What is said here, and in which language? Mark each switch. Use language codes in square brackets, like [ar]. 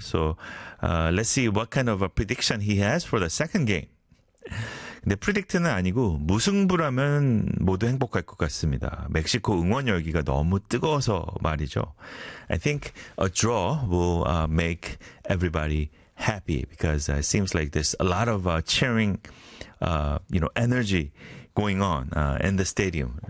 [en] So let's see what kind of a prediction he has for the second game. [ko] 근데 프리딕트는 아니고 무승부라면 모두 행복할 것 같습니다. 멕시코 응원 열기가 너무 뜨거워서 말이죠. [en] I think a draw will make everybody happy because it seems like there's a lot of cheering, you know, energy going on in the stadium.